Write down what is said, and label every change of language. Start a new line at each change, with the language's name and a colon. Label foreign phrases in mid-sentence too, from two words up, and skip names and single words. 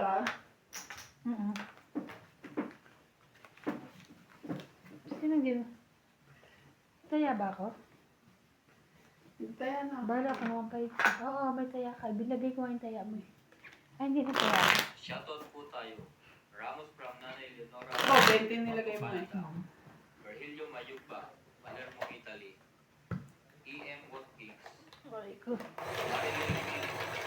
Filipino: Mm-mm. Sinong gino? Taya ba ako? Hintayan na. Bala ko naman kayo. Oo, may taya ka. Binagay ko nga yung taya mo eh. Ay, hindi na taya. Shoutout po tayo. Ramos from Nanay Leonora. Oh, 20 nilagay mo eh. Virgilio Mayuba, Palermo, Italy. E.M. Watkins, Ay ko. Marilyn Milo,